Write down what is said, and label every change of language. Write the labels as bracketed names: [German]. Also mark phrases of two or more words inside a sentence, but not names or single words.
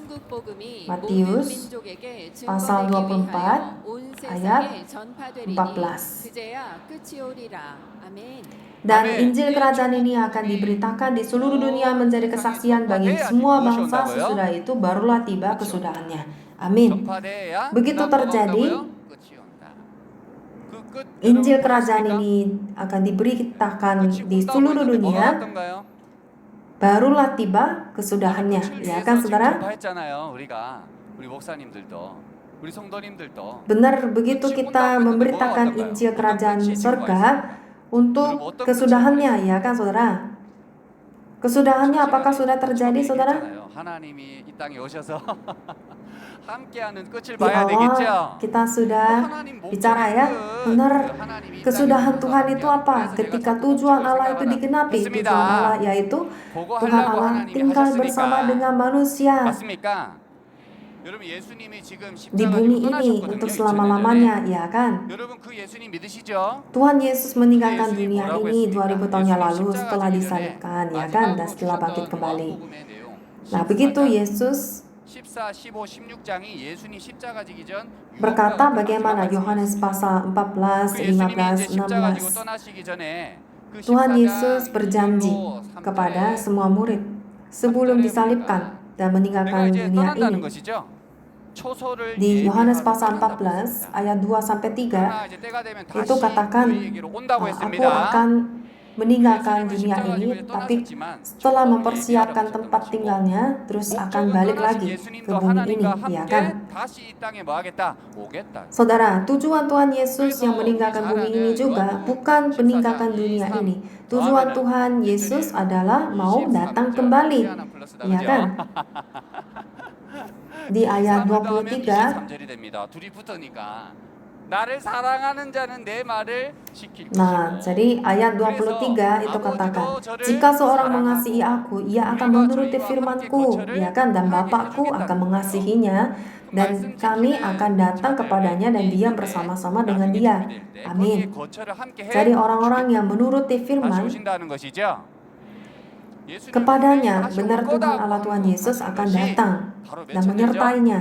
[Indonesian] Matius pasal 24 ayat 14. Dan Injil kerajaan ini akan diberitakan di seluruh dunia menjadi kesaksian bagi semua bangsa. Sesudah itu barulah tiba kesudahannya. Amin. [Korean] 전파돼야 [Indonesian] Begitu [Korean] 그다음 뭐가 [Indonesian] terjadi, [Korean] 온다고요? 끝이 온다. 그 끝, [Indonesian] Injil [Korean] 여러분 [Indonesian] kerajaan [Korean] 보셨습니까? [Indonesian] ini akan diberitakan [Korean] 끝이 [Indonesian] di [Korean] 온다고 [Indonesian] seluruh [Korean] 했는데 뭐가 [Indonesian] dunia, [Korean] 왔던가요? [Indonesian] barulah tiba kesudahannya. [Korean] 끝을 [Indonesian] Ya [Korean] 위해서 [Indonesian] kan [Korean] 지금 [Indonesian] saudara? [Korean] 전파했잖아요. 우리 목사님들도, 우리 성도님들도. [Indonesian] Benar, begitu kita memberitakan Injil kerajaan surga untuk kesudahannya, ya kan saudara? Kesudahannya apakah sudah terjadi saudara? [Korean] 하나님이 이 땅에 오셔서 함께하는 끝을 [Indonesian] Di [Korean] 봐야 [Indonesian] awal [Korean] 되겠죠. [Indonesian] kita sudah bicara ya, benar kesudahan Tuhan itu apa? Ketika tujuan Allah itu digenapi, tujuan Allah yaitu Tuhan Allah tinggal bersama dengan manusia [Korean] 맞습니까? 여러분 예수님이 지금 [Indonesian] di bumi ini untuk selama-lamanya, ya kan? [Korean] 여러분 그 예수님 믿으시죠? [Indonesian] Tuhan Yesus meninggalkan dunia ini 2000 tahun yang lalu setelah disalibkan, ya kan? Dan setelah bangkit kembali. Nah, begitu Yesus 14, 15, [Korean] 16장이 예수님 십자가 지기 전 [Indonesian] berkata bagaimana Yohanes pasal 14, 15, 16. [Korean] 떠나시기 전에 그 [Indonesian] Tuhan [Korean] 14장 [Indonesian] Yesus berjanji [Korean] 1절로 [Indonesian] kepada semua murid sebelum disalibkan dan [Korean] 내가 [Indonesian] meninggalkan [Korean] 이제 [Indonesian] dunia [Korean] 떠난다는 [Indonesian] ini. [Korean] 것이죠. 초소를 [Indonesian] Di Yohanes [Korean] 예비하러 [Indonesian] pasal [Korean] 떠난다고 [Indonesian] 14 [Korean] 했습니다. [Indonesian] ayat 2 sampai 3 [Korean] 그러나 이제 때가 되면 [Indonesian] itu [Korean] 다시 [Indonesian] katakan, [Korean] 우리에게로 온다고 [Indonesian] aku [Korean] 했습니다. [Indonesian] akan meninggalkan dunia ini, tapi setelah mempersiapkan tempat tinggalnya, terus akan balik lagi ke bumi ini, ya kan? [Korean] 다시 이 땅에 뭐 하겠다? 오겠다. [Indonesian] Saudara, tujuan Tuhan Yesus yang meninggalkan bumi ini juga bukan meninggalkan dunia ini. Tujuan Tuhan Yesus adalah mau datang kembali, ya kan? Di ayat 23, [Korean] 23절이 됩니다. 둘이 붙으니까 나를 사랑하는 자는 내 말을 지킬 [Indonesian] nah, [Korean] 것이고. [Indonesian] jadi ayat 23 itu katakan, jika seorang mengasihi aku, ia akan menuruti firmanku, ya kan? Dan Bapakku akan mengasihinya, dan kami akan datang kepadanya dan diam bersama-sama dengan dia. Amin. Jadi orang-orang yang menuruti firman, kepadanya benar Tuhan Allah Tuhan Yesus akan datang dan menyertainya.